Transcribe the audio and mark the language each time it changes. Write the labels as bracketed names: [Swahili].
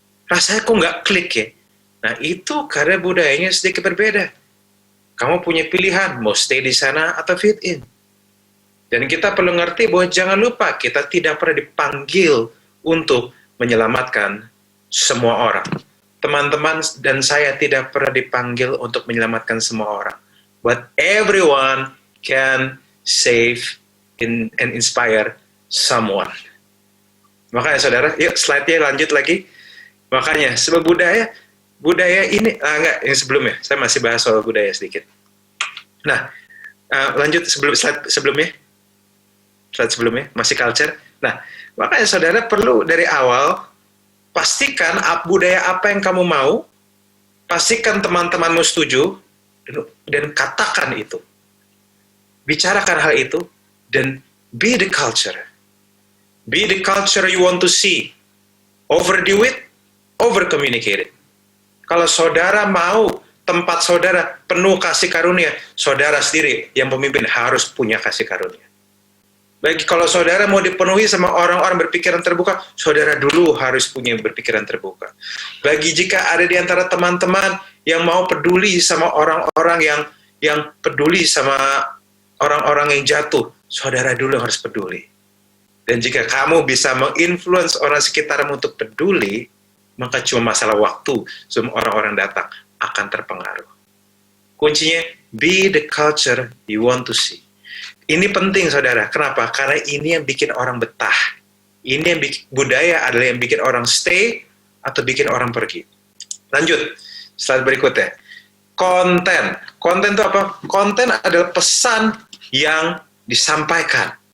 [Indonesian] Rasanya kok nggak klik ya? Nah, itu karena budayanya sedikit berbeda. Kamu punya pilihan, mau stay di sana atau [English] fit in. [Indonesian] Dan kita perlu ngerti bahwa jangan lupa kita tidak pernah dipanggil untuk menyelamatkan semua orang. Teman-teman dan saya tidak pernah dipanggil untuk menyelamatkan semua orang. [English] But everyone can save and inspire someone. [Indonesian] Makanya saudara, yuk slide-nya lanjut lagi. Makanya sebab budaya ini, enggak, yang sebelumnya, saya masih bahas soal budaya sedikit. Nah, lanjut slide sebelumnya, masih culture. Nah, makanya saudara perlu dari awal, pastikan budaya apa yang kamu mau, pastikan teman-temanmu setuju, dan katakan itu. Bicarakan hal itu, dan [English] be the culture. Be the culture you want to see. Overdo it, over-communicate it. [Indonesian] Kalau saudara mau tempat saudara penuh kasih karunia, saudara sendiri yang pemimpin harus punya kasih karunia. Bagi kalau saudara mau dipenuhi sama orang-orang berpikiran terbuka, saudara dulu harus punya berpikiran terbuka. Bagi jika ada di antara teman-teman yang mau peduli sama orang-orang yang peduli sama orang-orang yang jatuh, saudara dulu harus peduli. Dan jika kamu bisa menginfluence orang sekitarmu untuk peduli, maka cuma masalah waktu semua orang-orang datang akan terpengaruh. Kuncinya, [English] be the culture you want to see. [Indonesian] Ini penting saudara, kenapa? Karena ini yang bikin orang betah. Ini yang budaya adalah yang bikin orang stay atau bikin orang pergi. Lanjut, slide berikutnya. Konten. Konten itu apa? Konten adalah pesan yang disampaikan.